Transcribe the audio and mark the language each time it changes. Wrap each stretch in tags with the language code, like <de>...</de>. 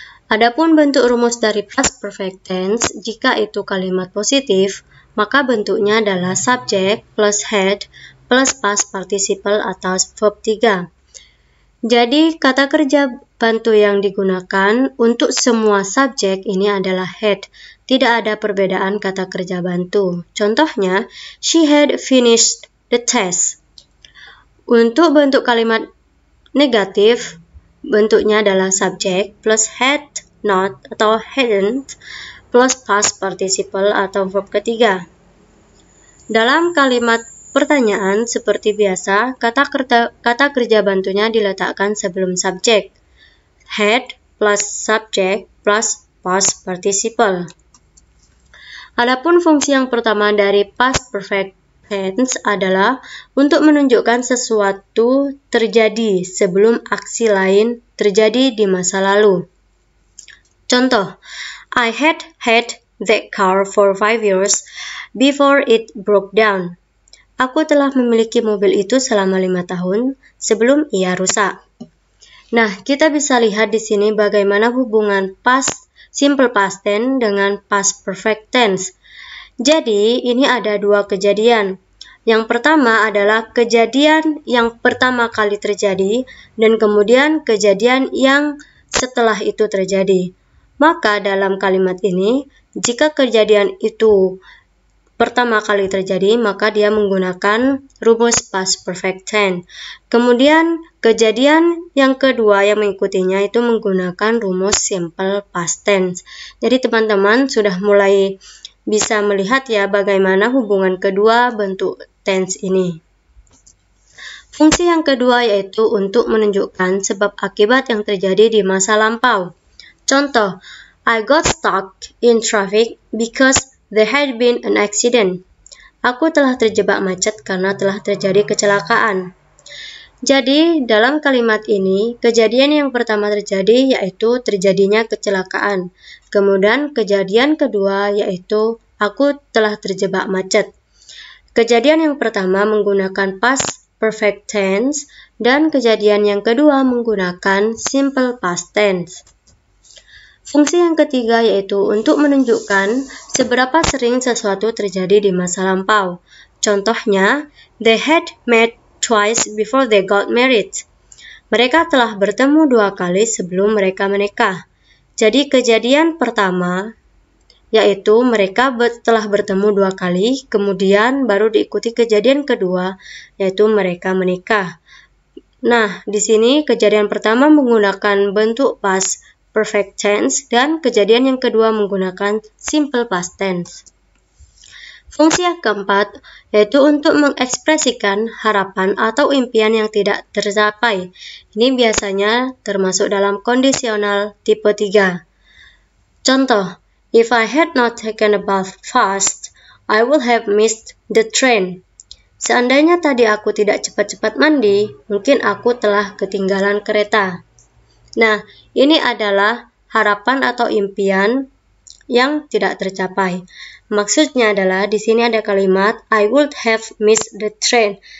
<id>Adapun bentuk rumus dari past perfect tense, jika itu kalimat positif, maka bentuknya adalah subject plus head plus past participle atau verb 3. Jadi, kata kerja bantu yang digunakan untuk semua subjek ini adalah had. Tidak ada perbedaan kata kerja bantu.</id> <en>Contohnya, she had finished the test.</en> <id>Untuk bentuk kalimat negatif, bentuknya adalah subject plus had not atau hadn't plus past participle atau verb ketiga. Dalam kalimat pertanyaan, seperti biasa, kata kerja bantunya diletakkan sebelum subjek.</id> <en>Had plus subject plus past participle.</en> <id>Adapun fungsi yang pertama dari past perfect tense adalah untuk menunjukkan sesuatu terjadi sebelum aksi lain terjadi di masa lalu.</id> <en>Contoh, I had that car for 5 years before it broke down.</en> <id>Aku telah memiliki mobil itu selama 5 tahun sebelum ia rusak. Nah, kita bisa lihat di sini bagaimana hubungan simple past tense dengan past perfect tense. Jadi, ini ada dua kejadian. Yang pertama adalah kejadian yang pertama kali terjadi dan kemudian kejadian yang setelah itu terjadi. Maka dalam kalimat ini, jika kejadian itu pertama kali terjadi, maka dia menggunakan rumus past perfect tense. Kemudian, kejadian yang kedua yang mengikutinya itu menggunakan rumus simple past tense. Jadi, teman-teman sudah mulai bisa melihat ya bagaimana hubungan kedua bentuk tense ini. Fungsi yang kedua yaitu untuk menunjukkan sebab akibat yang terjadi di masa lampau.</id> <en>Contoh, I got stuck in traffic because there had been an accident.</en> <id>Aku telah terjebak macet karena telah terjadi kecelakaan. Jadi, dalam kalimat ini, kejadian yang pertama terjadi yaitu terjadinya kecelakaan. Kemudian, kejadian kedua yaitu aku telah terjebak macet. Kejadian yang pertama menggunakan past perfect tense dan kejadian yang kedua menggunakan simple past tense. Fungsi yang ketiga yaitu untuk menunjukkan seberapa sering sesuatu terjadi di masa lampau.</id> <en>Contohnya, they had met twice before they got married.</en> <id>Mereka telah bertemu 2 kali sebelum mereka menikah. Jadi kejadian pertama yaitu mereka telah bertemu 2 kali, kemudian baru diikuti kejadian kedua yaitu mereka menikah. Nah, di sini kejadian pertama menggunakan bentuk past perfect tense dan kejadian yang kedua menggunakan simple past tense. Fungsi yang keempat yaitu untuk mengekspresikan harapan atau impian yang tidak tercapai. Ini biasanya termasuk dalam kondisional tipe 3.</id> <en>Contoh, if I had not taken a bath fast, I would have missed the train.</en> <id>Seandainya tadi aku tidak cepat-cepat mandi, mungkin aku telah ketinggalan kereta. Nah, ini adalah harapan atau impian yang tidak tercapai. Maksudnya adalah di sini ada kalimat</id> <en>I would have missed the train.</en>